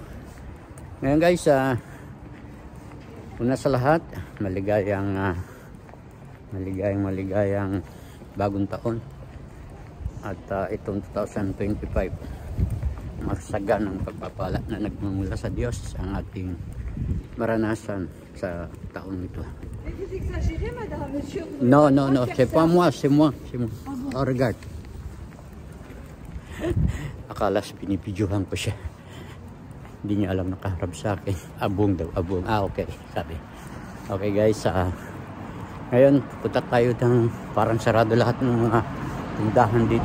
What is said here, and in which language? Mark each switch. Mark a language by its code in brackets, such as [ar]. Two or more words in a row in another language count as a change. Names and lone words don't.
[tl] Ngayon guys, una sa lahat, maligayang bagong taon. At itong 2025, masaganang pagpapala na nagmumula sa Diyos ang ating maranasan sa taon ito. [fr] No, c'est pas moi, c'est moi. Oh, regarde. [tl] Akala binibidyohan ko siya. Hindi niya alam, nakaharap sa akin. Abong daw, abong. Okay, sabi. [en] Okay guys, [tl] ngayon punta tayo ng parang sarado lahat ng mga tindahan dito.